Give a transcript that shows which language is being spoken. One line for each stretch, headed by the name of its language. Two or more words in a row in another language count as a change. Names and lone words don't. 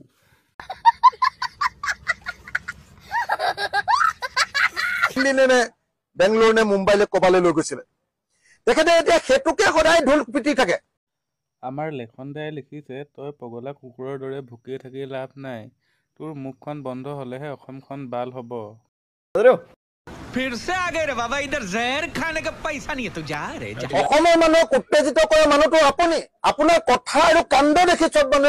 Assamese: দিল্লী নে বেংগলোৰ নে মুম্বাইলৈ ক'বালৈ লৈ গৈছিলে তেখেতে। এতিয়া সেইটোকে সদায় ঢোল পিটি থাকে। আমাৰ লেখন দাই লিখিছে, তই পগলা কুকুৰৰ দৰে ভুকি থাকি লাভ নাই, তোৰ মুখখন বন্ধ হ'লেহে অসমখন বাল হ'ব।
Hindi: फिर से आ गए रे बाबा, इधर जहर खाने का पैसा नहीं है तो जा रे।
Assamese: অসমৰ মানুহক উত্তেজিত কৰা মানুহটো আপুনি। আপোনাৰ কথা আৰু কাণ্ড দেখি চব মানুহে